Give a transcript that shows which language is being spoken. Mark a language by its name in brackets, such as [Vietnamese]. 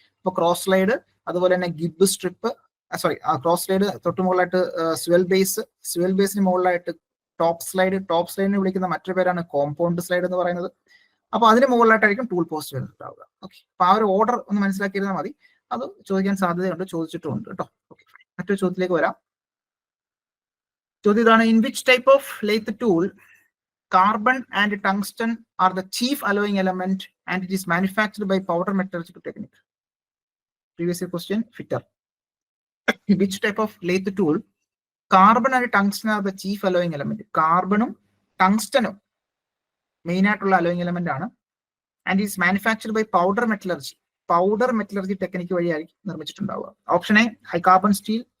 [Malayalam] അപ്പൊ cross slide, അതുപോലെ തന്നെ ഗിബ് സ്ട്രിപ്പ്, ക്രോസ് സ്ലൈഡ് തൊട്ട് മുകളിലായിട്ട് സ്വെൽ ബേസിന് മുകളിലായിട്ട് ടോപ്പ് സ്ലൈഡിനെ വിളിക്കുന്ന മറ്റൊരു പേരാണ് കോമ്പൗണ്ട് സ്ലൈഡ് എന്ന് പറയുന്നത്. അപ്പൊ അതിന് മുകളിലായിട്ടായിരിക്കും ടൂൾ പോസ്റ്റ് വരുന്നുണ്ടാവുക. ഓക്കെ, അപ്പൊ ആ ഒരു ഓർഡർ ഒന്ന് മനസ്സിലാക്കിയിരുന്നാൽ മതി. അത് ചോദിക്കാൻ സാധ്യതയുണ്ട്, ചോദിച്ചിട്ടുമുണ്ട് കേട്ടോ. ഓക്കെ, മറ്റൊരു ചോദ്യത്തിലേക്ക് വരാം. ചോദ്യം ഇതാണ്: [English] In which type of lathe tool carbon and tungsten are the chief alloying element and it is manufactured by powder metallurgical technique? Previous question, fitter. In which type of lathe tool carbon and tungsten are the chief alloying element? [Malayalam] കാർബണും ടങ്സ്റ്റനും main ആയിട്ടുള്ള allowing element ആണ്. [English] and is manufactured by powder metallurgy technique [Malayalam] വഴിയായിരിക്കും നിർമ്മിച്ചിട്ടുണ്ടാവുക. [English] option A high carbon steel,